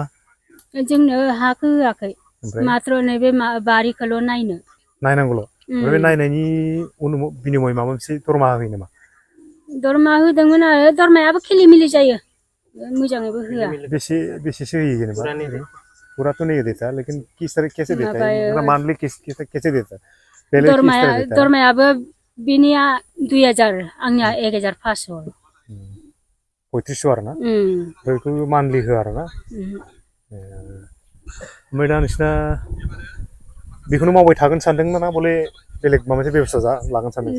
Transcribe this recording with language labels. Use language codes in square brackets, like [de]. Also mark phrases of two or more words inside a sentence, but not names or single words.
[brx] जोंनो हाखौ होआखै माथ्र नैबे बारिखौल' नायनांगौल' ओमफ्राय बे नायनायनि बिनिमय माबा मोनसे दरमाहा होयो नामा दरमा होदोंमोन आरो दरमायाबो खेलि मेलि जायो मोजाङैबो होआ बेसेसो होयो जेनेबा [hi] पूरा तो नहीं देता लेकिन किस तरह कैसे देता है मतलब मंथली कैसे देता है पहले किस तरह देता है [brx] दरमायाबो बिनिया 2000 आंनिया 1500 3500 आरोना बेखौ मान्थलि होआ आरोना ओमफ्राय दा नोंसिना बेखौनो मावबाय थागोन सानदों ना बले बेलेग माबा मोनसे बेबस्था लागोन सानदों